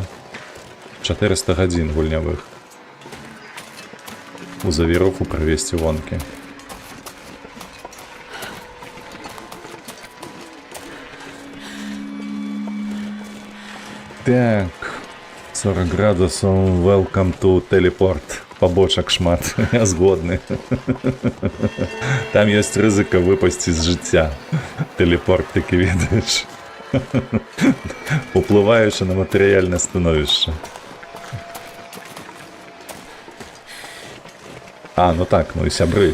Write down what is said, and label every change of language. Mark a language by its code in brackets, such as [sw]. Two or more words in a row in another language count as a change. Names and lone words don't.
[be] 400 гадзін гульнявых. У завіруху правесці вонкі. Так, 40 градусаў, [en] welcome to teleport. [be] Побочак шмат, я згодны. Там ёсць рызыка выпасці з жыцця. Телепорт такі, ведаеш. Уплываючы на матэрыяльнае становішча. А, ну так, ну і сябры.